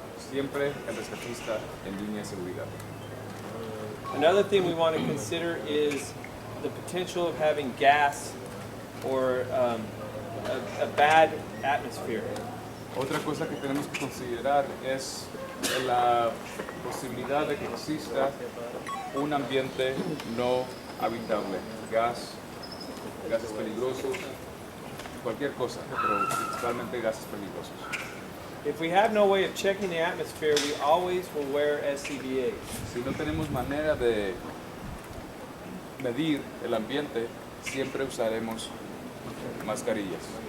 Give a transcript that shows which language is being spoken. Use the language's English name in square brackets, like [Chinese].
[Spanish] Siempre el rescatista en línea de seguridad. [English] Another thing we want to consider is the potential of having gas or a bad atmosphere. [Spanish] Otra cosa que tenemos que considerar es la posibilidad de que exista un ambiente no habitable, gases peligrosos, cualquier cosa, pero principalmente gases peligrosos. [English] If we have no way of checking the atmosphere, we always will wear SCBAs. [Spanish] Si no tenemos manera de medir el ambiente, siempre usaremos mascarillas.